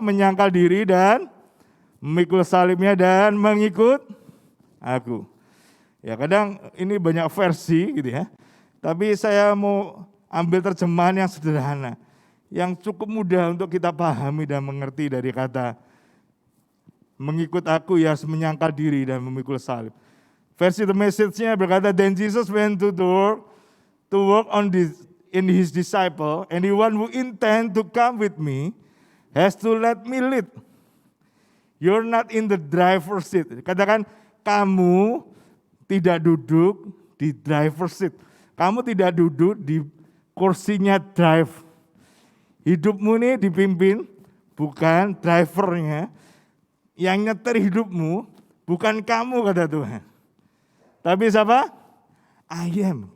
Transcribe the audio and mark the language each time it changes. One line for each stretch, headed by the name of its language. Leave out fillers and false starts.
Indonesian: Menyangkal diri dan memikul salibnya dan mengikut aku. Ya kadang ini banyak versi gitu ya. Tapi saya mau ambil terjemahan yang sederhana, yang cukup mudah untuk kita pahami dan mengerti dari kata mengikut aku ya harus menyangkal diri dan memikul salib. Versi The Message-nya berkata,
English: then Jesus went to work in his disciple, anyone who intend to come with me has to let me lead. You're not in the driver's seat.
Indonesian: Katakan, kamu tidak duduk di driver's seat. Kamu tidak duduk di kursinya drive. Hidupmu ini dipimpin bukan drivernya. Yang nyetir hidupmu bukan kamu kata Tuhan. Tapi siapa? I am.